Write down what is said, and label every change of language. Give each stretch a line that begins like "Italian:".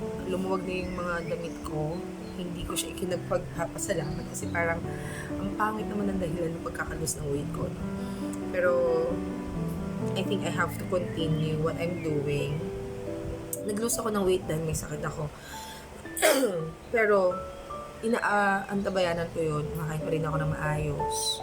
Filipino: Lumuwag na yung mga damit ko. Hindi ko siya ikinagpagpapasalamat kasi parang ang pangit naman ang dahilan ng pagkakalus ng weight ko. No?
English: Pero I think I have to continue what I'm doing.
Filipino: Nag-lose ako ng weight dahil may sakit ako. Pero antabayanan ko yun. Makain pa rin ako ng maayos.